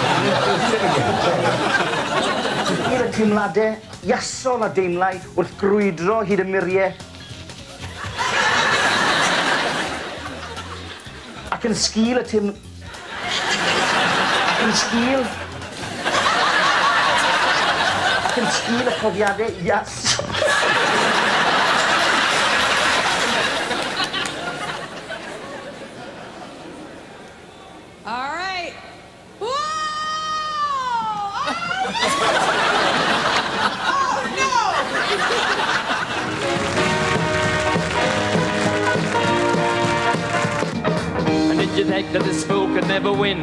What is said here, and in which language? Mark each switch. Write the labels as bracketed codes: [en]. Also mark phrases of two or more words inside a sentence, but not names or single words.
[cy] I'r teimladau iasol a deimlau wrth grwydro hyd y muriau. Ac yn sgil y teim... Ac yn sgil... Ac yn sgil y profiadau iasol. [en] All right. Whoa! Oh, no! And did you think that this fool could never win?